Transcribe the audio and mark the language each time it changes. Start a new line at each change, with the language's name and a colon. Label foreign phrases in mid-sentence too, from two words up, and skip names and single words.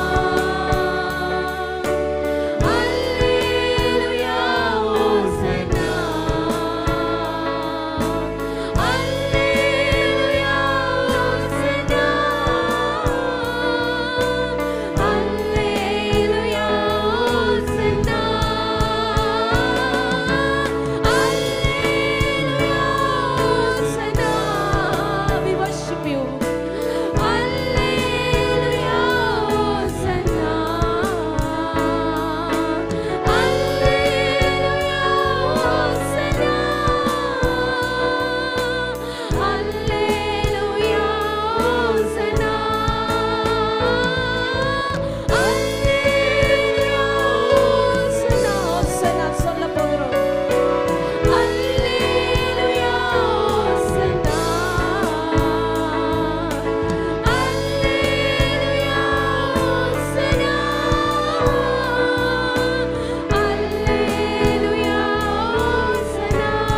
Tamil: அல்லேலூயா ஹோசன்னா, அல்லேலூயா ஹோசன்னா, அல்லேலூயா ஹோசன்னா,
English: Hosanna. We worship you. Alleluia, Hosanna. Alleluia, Hosanna. Alleluia, Hosanna. Alleluia, Hosanna.
Tamil: Hosanna சொல்ல போகிறோம்.
English: Alleluia, Hosanna. Alleluia, Hosanna. Alleluia, Hosanna.